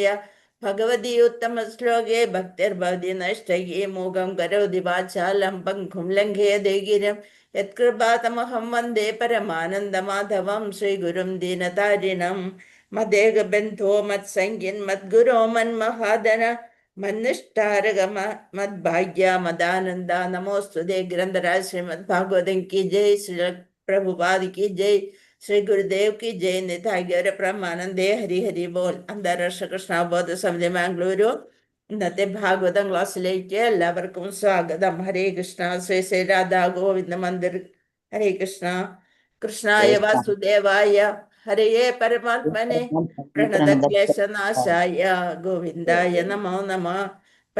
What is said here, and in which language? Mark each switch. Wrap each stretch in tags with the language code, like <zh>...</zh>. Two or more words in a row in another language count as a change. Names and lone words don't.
<sa>ഭഗവതി ഉത്തമ ശ്ലോകേ ഭക്തിർഭവതി നഷ്ടകി മൂകം കരോതി വാചാലം പങ്കും ലംഘയതേ ഗിരം യത്കൃപാതമഹം വന്ദേ പരമാനന്ദമാധവം ശ്രീഗുരും ദീനതാരിണം. മദേകബന്ധോ മത്സംഗിൻ മദ്ഗുരോ മന്മഹാദന മന്നിഷ്ടാരക മദ്ഭാഗ്യ മദാനന്ദ. നമോസ്തുതേ. ഗ്രന്ഥരാജ് ശ്രീമദ് ഭാഗവതം</sa> <hi>की जय. श्री प्रभुपाद की जय. श्री गुरुदेव की जय.</hi> <bn>নিতাই গৌর ব্রহ্মানন্দে। হরি হরি বোল.</bn> <ml>അന്താരാഷ്ട്ര കൃഷ്ണബോധ സമിതി മാംഗ്ലൂരു ഇന്നത്തെ ഭാഗവതം ക്ലാസ്സിലേക്ക് എല്ലാവർക്കും സ്വാഗതം.</ml> <sa>ഹരേ കൃഷ്ണ.</sa> <ml>ശ്രീ ശ്രീ രാധാ ഗോവിന്ദ മന്ദിർ.</ml> <sa>ഹരേ കൃഷ്ണ. കൃഷ്ണായ വാസുദേവായ ഹരയേ പരമാത്മനെ പ്രണതക്ലേശനാശായ ഗോവിന്ദായ നമോ നമഃ.</sa>